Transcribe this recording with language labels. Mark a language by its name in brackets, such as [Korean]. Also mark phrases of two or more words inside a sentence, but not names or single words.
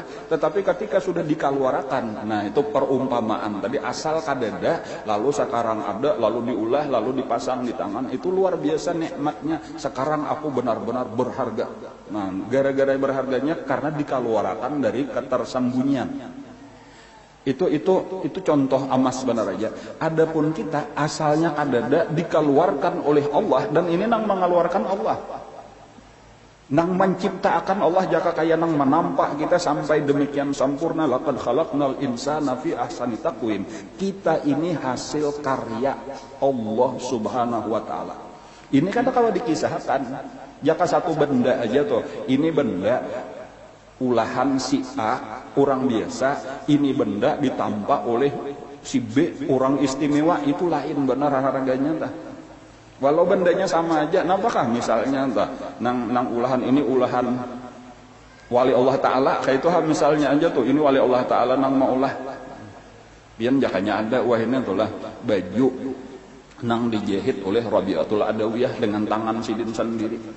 [Banjar] Tetapi ketika sudah dikeluarkan, nah itu perumpamaan tadi asal kadada, lalu sekarang ada, lalu diulah, lalu dipasang di tangan, itu luar biasa nikmatnya. [Indonesian] Sekarang aku benar-benar berharga. Nah, gara-gara berharganya karena dikeluarkan dari ketersembunyian. [Banjar] Itu contoh emas benar aja. Adapun kita asalnya kadada dikeluarkan oleh Allah dan ini nang mengeluarkan Allah. Nang menciptakan Allah jaka kaya nang menampak kita sampai demikian sempurna. [Arabic] لقد خلقنا الإنسان في أحسن تقويم. [Indonesian] Kita ini hasil karya Allah [Arabic] سبحانه وتعالى. [Banjar] Ini kan kalau dikisahkan jaka satu benda aja tuh, ini benda ulahan si A orang biasa, ini benda ditampak oleh si B orang istimewa, itu lain benar harganya entah. Walau bendanya sama aja, napakah misalnya entah nang ulahan ini ulahan wali Allah Ta'ala kayak itu misalnya aja tuh ini wali Allah Ta'ala nang maulah biar jakanya ada wah ini tuh lah baju nang dijahit oleh Rabi'atul Adawiyah dengan tangan sidin sendiri.